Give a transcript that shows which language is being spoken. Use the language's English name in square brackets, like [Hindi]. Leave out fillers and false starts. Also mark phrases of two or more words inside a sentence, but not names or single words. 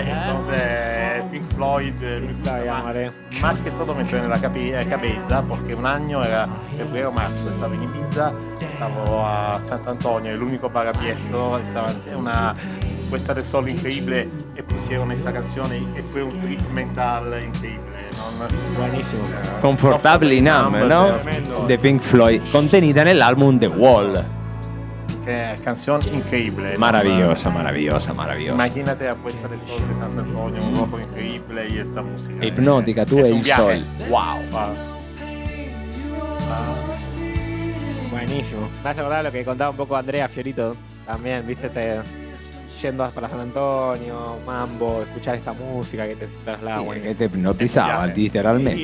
[Spanish] Entonces, Pink Floyd, más que todo me entró en la cabeza porque un año era febrero marzo, estaba en Ibiza, estaba a Sant'Antonio, el único bar abierto, estaba una puesta de sol increíble y pusieron esta canción y fue un trip mental increíble. Buenísimo. Comfortable Numb, ¿no? De Pink Floyd, contenida en el álbum The Wall. [Italian] Che canzone incredibile. [Spanish] Maravillosa, maravillosa, maravillosa. Imagínate a puesta de sol de San Antonio, un rock increíble y esta música. Hipnótica, tú Es e un il viaje. sol. Wow. Buenísimo. Me hace acordar lo que contaba un poco Andrea Fiorito también, viste, yendo para San Antonio, mambo, escuchar esta música que te traslada. Sí, que te hipnotizaba literalmente.